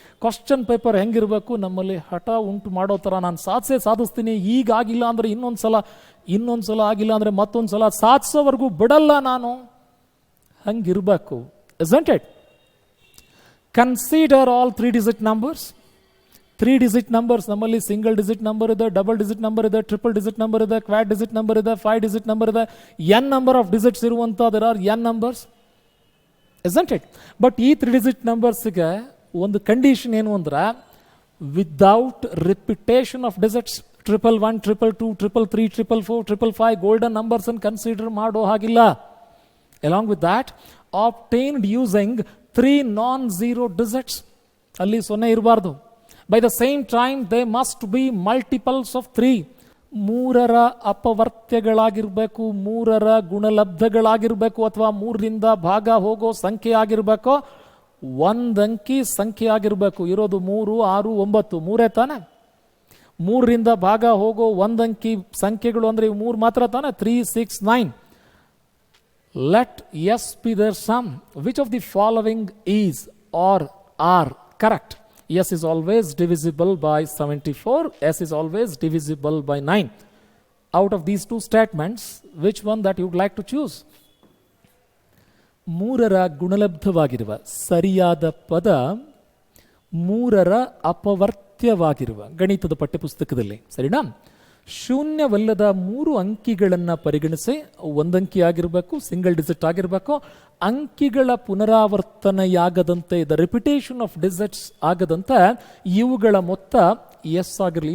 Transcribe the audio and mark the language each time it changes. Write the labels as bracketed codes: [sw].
[kn] Question paper ಹೆಂಗಿರಬೇಕು? ನಮ್ಮಲ್ಲಿ ಹಠ ಉಂಟು ಮಾಡೋ ಥರ ನಾನು ಸಾಧಿಸ್ತೀನಿ, ಈಗ ಆಗಿಲ್ಲ ಅಂದರೆ ಇನ್ನೊಂದು ಸಲ ಆಗಿಲ್ಲ ಅಂದರೆ ಮತ್ತೊಂದು ಸಲ ಸಾಧಿಸೋವರೆಗೂ ಬಿಡಲ್ಲ ನಾನು, ಹಂಗಿರಬೇಕು. [en] isn't it? Consider all 3-digit numbers. 3-digit numbers [kn] ನಮ್ಮಲ್ಲಿ ಸಿಂಗಲ್ ಡಿಜಿಟ್ ನಂಬರ್ ಇದೆ, ಡಬಲ್ ಡಿಜಿಟ್ ನಂಬರ್ ಇದೆ, ಟ್ರಿಪಲ್ ಡಿಜಿಟ್ ನಂಬರ್ ಇದೆ, ಕ್ವಾಡ್ ಡಿಜಿಟ್ ನಂಬರ್ ಇದೆ, 5 ಡಿಜಿಟ್ ನಂಬರ್ ಇದೆ. [en] n number of digits ಇರುವಂಥ there are n numbers, isn't it? [kn] But ಈ 3-digit ನಂಬರ್ಸ್ಗೆ ಒಂದು condition ಏನು ಅಂದ್ರೆ, [en] Without repetition of digits. [kn] 111, 222, 333, 444, 555 golden numbers ಅನ್ನು ಕನ್ಸಿಡರ್ ಮಾಡೋ ಹಾಗಿಲ್ಲ. [en] Along with that, obtained using 3 non-zero digits. [kn] ಅಲ್ಲಿ 0 ಇರಬಾರ್ದು. [en] By the same time, they must be multiples of 3. [kn] 3ರ ಅಪವರ್ತ್ಯಗಳಾಗಿರ್ಬೇಕು, 3ರ ಗುಣಲಬ್ಧಗಳಾಗಿರ್ಬೇಕು, ಅಥವಾ 3ರಿಂದ ಭಾಗ ಹೋಗೋ ಸಂಖ್ಯೆ ಆಗಿರ್ಬೇಕು, ಒಂದಂಕಿ ಸಂಖ್ಯೆ ಆಗಿರ್ಬೇಕು. ಇರೋದು 3, 6, 9, 3 ತಾನೆ. 3ರಿಂದ ಭಾಗ ಹೋಗೋ ಒಂದಂಕಿ ಸಂಖ್ಯೆಗಳು ಅಂದ್ರೆ 3 ಮಾತ್ರ ತಾನೆ. [en] 3, 6, 9. Let S be their sum. Which of the following is or are correct? S is always divisible by 74. S is always divisible by 9. Out of these two statements, which one that you would like to choose? [kn] 3ರ ಗುಣಲಬ್ಧವಾಗಿರುವ ಸರಿಯಾದ ಪದ 3ರ ಅಪವರ್ತ್ಯವಾಗಿರುವ ಗಣಿತದ ಪಠ್ಯಪುಸ್ತಕದಲ್ಲಿ, ಸರಿನಾ? ಶೂನ್ಯವಲ್ಲದ 3 ಅಂಕಿಗಳನ್ನು ಪರಿಗಣಿಸಿ, ಒಂದಂಕಿ ಆಗಿರಬೇಕು, single digit ಆಗಿರಬೇಕು, ಅಂಕಿಗಳ ಪುನರಾವರ್ತನೆಯಾಗದಂತೆ, [en] the repetition of digits [kn] ಆಗದಂತೆ ಇವುಗಳ ಮೊತ್ತ ಎಸ್ ಆಗಿರಲಿ.